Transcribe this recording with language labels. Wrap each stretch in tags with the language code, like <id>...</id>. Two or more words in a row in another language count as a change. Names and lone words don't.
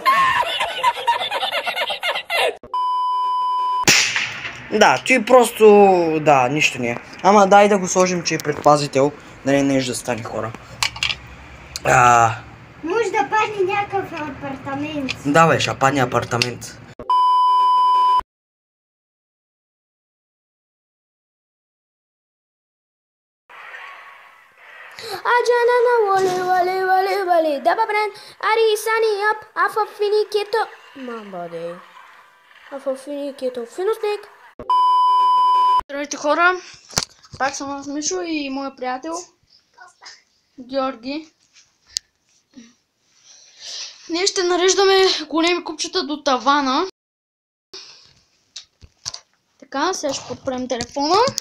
<bg>Да, той просто... Да, нищо не е. Ама дай да го сложим, че е предпазител. Нали нещо да стане, хора. Може да падне някакъв апартамент. Да, бе, ще падне апартамент. Ajanana wale daba bran ari sani up afa finikito мамбаде afa finikito финосник. Здравейте, хора, пак съм с Мишо и моя приятел Георги. Ние ще нареждаме големи купчета до тавана. Така, сега ще подпрем телефона.</bg>